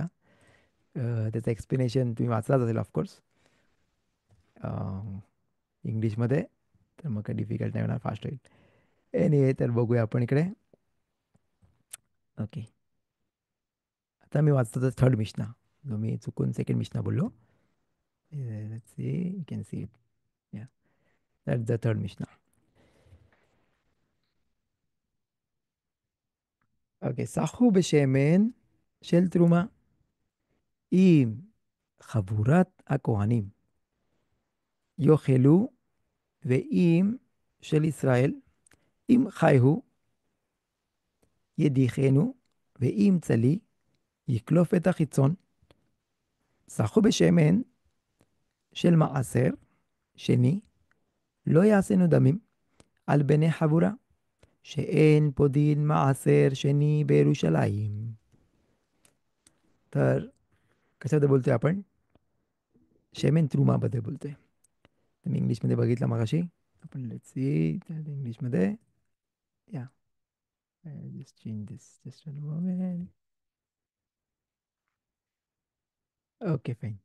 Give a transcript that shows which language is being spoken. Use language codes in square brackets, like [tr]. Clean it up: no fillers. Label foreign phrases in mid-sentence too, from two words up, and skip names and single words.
[mr] त्याचं एक्सप्लेनेशन तुम्ही वाचलाच असेल [en] of course [mr] इंग्लिशमध्ये, तर मग काही डिफिकल्ट नाही होणार, फास्ट होईल. एनिवे, तर बघूया आपण इकडे. ओके, आता मी वाचतो तर थर्ड मिशना, जो मी चुकून सेकंड मिशना बोललो. [en] Let's see, you can see it. Yeah, that's the third Mishnah. [he] Okay, סחו בשמן של תרומה עם חבורת הכהנים יאכלו, ועם של ישראל, אם חייהו ידיחנו, ואם צלי יקלוף את החיצון. סחו בשמן של מעשר שני, לא יעשינו דמים על בני חבורה, שאין פה דין מעשר שני בירושלים. [mr] तर कशाबद्दल बोलतोय आपण? शेमेन त्रुमाबद्दल बोलतोय. तर मी इंग्लिशमध्ये बघितलं मगाशी. आपण [en] let's see [mr] इंग्लिशमध्ये. या [en] just change this just moment. okay fine.